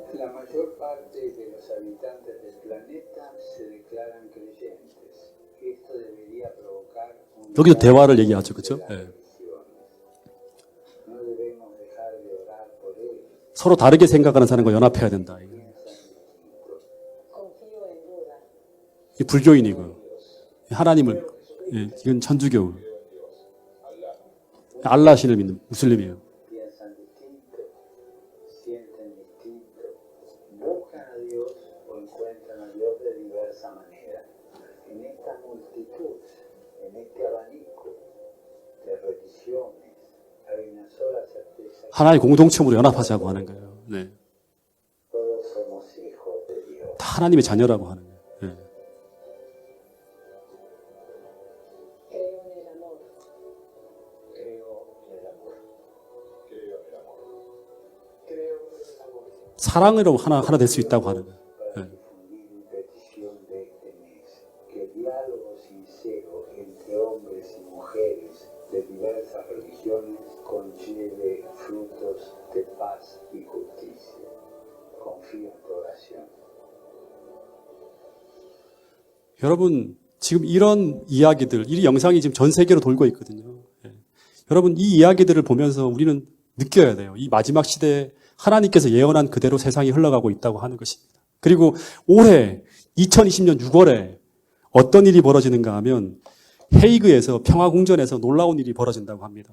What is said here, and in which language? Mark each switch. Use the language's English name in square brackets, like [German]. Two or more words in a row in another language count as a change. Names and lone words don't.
[Spanish] mayor parte de los habitantes del planeta se declaran creyentes. Esto debería provocar un [Korean] 여기도 대화를 얘기하죠, 그렇죠? 예. [Spanish] no debemos dejar de orar por ellos. [Korean] 서로 다르게 생각하는 사람과 연합해야 된다. 이 불교인이고 하나님을 예, 이건 천주교 알라 신을 믿는 무슬림이에요. [Spanish] Piensan distinto, sienten distinto, buscan a Dios o encuentran a Dios de diversa manera. En esta multitud, en este abanico de religiones, hay una sola certeza. [Korean] 하나의 공동체로 연합하자고 하는 거예요. 네. [Spanish] Todos somos hijos de Dios. [Korean] 다 하나님의 자녀라고 하는 거예요. 예. 사랑으로 하나 될 수 있다고 하는 거예요. 예. [Spanish] Difundir mi petición de este mes, que el diálogo sincero entre hombres y mujeres de diversas religiones conlleve frutos de paz y justicia. Confío en tu oración. [Korean] 여러분 지금 이런 이야기들, 이 영상이 지금 전 세계로 돌고 있거든요. 예. 여러분 이 이야기들을 보면서 우리는 느껴야 돼요. 이 마지막 시대에 하나님께서 예언한 그대로 세상이 흘러가고 있다고 하는 것입니다. 그리고 올해 2020년 6월에 어떤 일이 벌어지는가 하면 헤이그에서 평화궁전에서 놀라운 일이 벌어진다고 합니다.